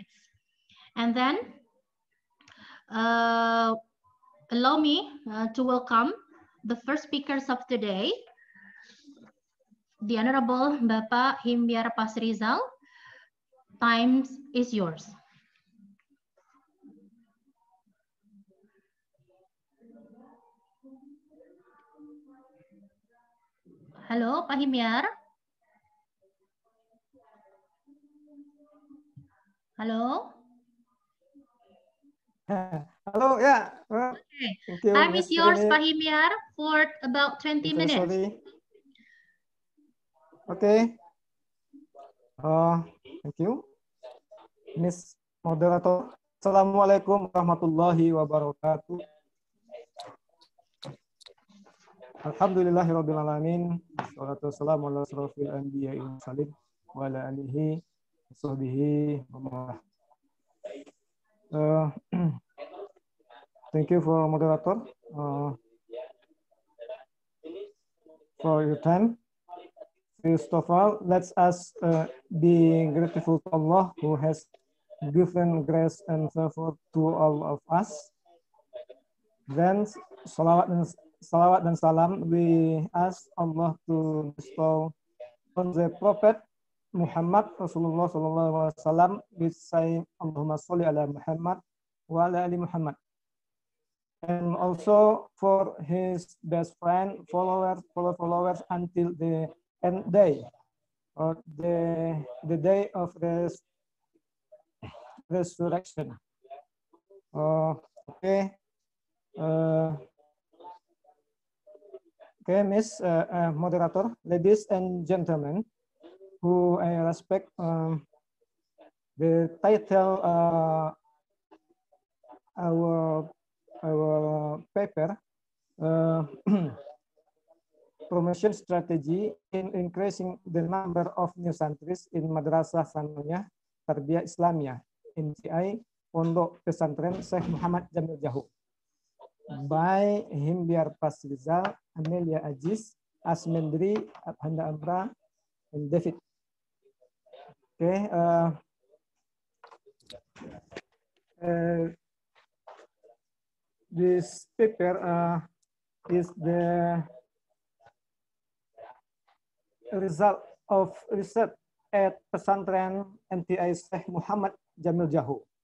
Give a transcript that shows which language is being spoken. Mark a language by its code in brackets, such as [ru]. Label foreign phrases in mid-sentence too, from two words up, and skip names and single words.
[en] And then allow me to welcome the first speakers of today, the Honorable Bapak Himyar Pasrizal. Time is yours. [id] Halo, Pak Himyar. Halo. Halo, ya. [en] Okay. Thank you, Time is yours, Rini. Pak Himyar, for about 20 minutes. Sorry. Okay. Thank you. Miss Moderator. [ar] السلام عليكم ورحمة الله وبركاته. الحمد لله رب العالمين. والصلاة والسلام على أشرف الأنبياء والمرسلين وعلى آله وصحبه ومن والاه. [en] Thank you for moderator for your time. First of all, let's us be grateful to Allah who has given grace and favor to all of us. Then [id] salawat dan salam [en] we ask Allah to bestow on the Prophet Muhammad Rasulullah [ar] صلى الله عليه وسلم [en] with saying [ar] اللهم صل على محمد وعلى آل محمد. [en] And also for his best friend, followers until the end day, or the day of resurrection. Okay. Okay, Miss Moderator, ladies and gentlemen, who I respect, the title our paper, promotion strategy in increasing the number of new santris in Madrasah Sanawiyah Tarbiyah Islamiyah MTI Pondok Pesantren Syekh Muhammad Jamil Jahu by Himyar Pasrizal, Amelia Aziz, Asmendri, Handa Amra, and David. Okay. This paper is the result of research at Pesantren MTI Syekh Muhammad Jamil Jahu.